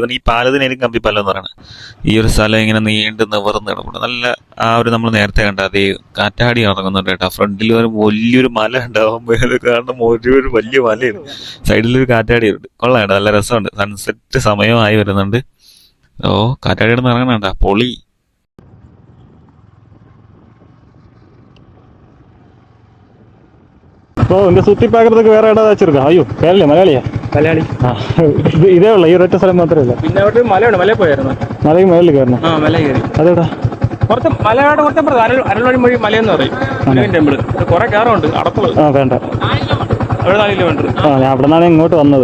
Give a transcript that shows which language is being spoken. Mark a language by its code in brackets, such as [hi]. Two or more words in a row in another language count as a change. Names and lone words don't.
[ml] എനിക്ക് ഈ പാലത്തിനായിരിക്കും കമ്പിപ്പാലം എന്ന് പറയുന്നത്. ഈ ഒരു സ്ഥലം ഇങ്ങനെ നീണ്ട് നിവർന്ന് കിടപ്പുണ്ട്. നല്ല ആ ഒരു നമ്മൾ നേരത്തെ കണ്ട അതേ കാറ്റാടി ഇറങ്ങുന്നുണ്ട് കേട്ടോ. ഫ്രണ്ടിൽ ഒരു വലിയൊരു മല ഉണ്ടാവും. കാരണം ഒരു വലിയ മലയാണ്. സൈഡിലൊരു കാറ്റാടിയുണ്ട്. കൊള്ളാം കേട്ടോ, നല്ല രസമുണ്ട്. സൺസെറ്റ് സമയമായി വരുന്നുണ്ട്. ഓ, കാറ്റാടിയുടെ ഇറങ്ങണണ്ട പൊളി. [ta] இப்போ இங்கே சுற்றி பார்க்குறதுக்கு வேறு இடம் ஏதாச்சும் இருக்கா? ஐயோ, கேரள மலையாளியா? [ml] മലയാളി. ഇതേ ഉള്ളൂ, ഈ ഒരൊറ്റ സ്ഥലം മാത്രമേ ഉള്ളൂ? പിന്നെ അവിടെ മലയുണ്ട്, മലയിൽ പോയായിരുന്നു. മലയ്ക്ക് മേളിൽ കയറണം? മല കയറി. അതെവിടാ? കുറച്ച് മലയുടെ കുറച്ച് അരൽവാഴി മൊഴി മലയെന്ന് പറയും. ടെമ്പിൾ കുറെ കയറുണ്ട്. അടപ്പുള്ളത് വേണ്ട, അവിടെ 4 കിലോമീറ്റർ. ഞാൻ അവിടെ നിന്നാണ് ഇങ്ങോട്ട് വന്നത്.